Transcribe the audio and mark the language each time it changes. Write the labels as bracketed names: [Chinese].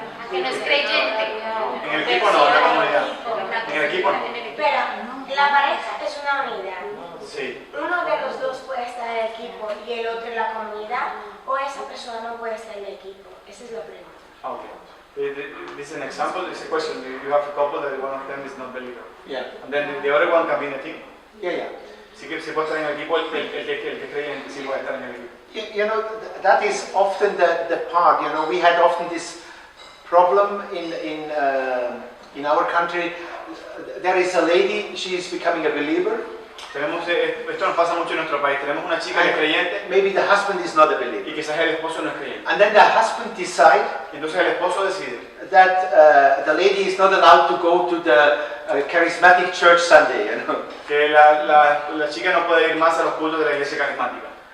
[Spanish] Que no es creyente. En el equipo no, en la comunidad. En el equipo no. Pero la pareja es una unidad. Sí. Uno de los dos puede estar en el equipo y el otro en la comunidad, o esa persona no puede estar en el equipo. Esa es la pregunta. [English] Okay. This is an example. It's a question. You have a couple that one of them is not believer, Yeah. and then the other one can be in a team. Yeah, yeah. [Spanish] Sí que se puede estar en el equipo, el que creyente sí puede estar en el equipo. [English] You know, that is often the part. You know, we had often this problem in our country. There is a lady. She is becoming a believer. [Spanish] Esto nos pasa mucho en nuestro país. Tenemos una chica que es creyente [English] Maybe the husband is not a believer. [Spanish] y quizás el esposo no es creyente. [English] And then the husband decide [Spanish] Y entonces el esposo decide [English] that the lady is not allowed to go to the charismatic church Sunday, you know. [Spanish] que la chica no puede ir más a los cultos de la iglesia carismática.